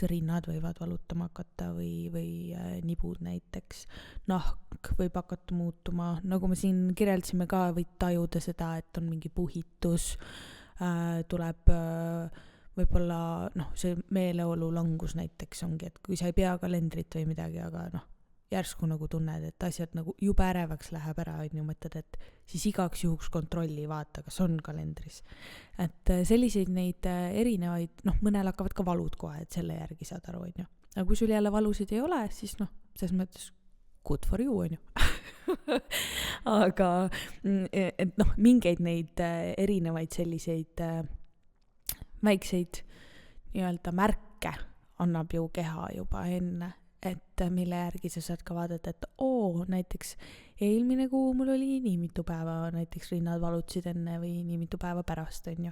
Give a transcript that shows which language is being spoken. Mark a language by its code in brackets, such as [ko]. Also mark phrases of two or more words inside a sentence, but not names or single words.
[et] rinnad võivad valutama hakata või nibud näiteks, nahk võib hakata muutuma, nagu me siin kirjeldsime ka, võid tajuda seda, et on mingi puhitus, tuleb võib-olla see meeleolu langus näiteks ongi, et kui sa ei pea kalendrit või midagi, aga järsku nagu tunned, et asjad nagu jube ärevaks läheb ära, on ju, mõtled, et siis igaks juhuks kontrolli vaata, kas on kalendris. Et selliseid neid erinevaid, mõnel hakkavad ka valud kohe, et selle järgi saad aru, on ju. Aga kui sul jälle valusid ei ole, siis selles mõttes [en] good for you, [et] on ju. Aga et noh, mingeid neid erinevaid selliseid väikseid nii-öelda märke annab ju keha juba enne, et mille järgi sa saad ka vaadata, et näiteks eelmine kuu mul oli nii mitu päeva, näiteks rinnad valutasid enne või nii mitu päeva pärast, on ju.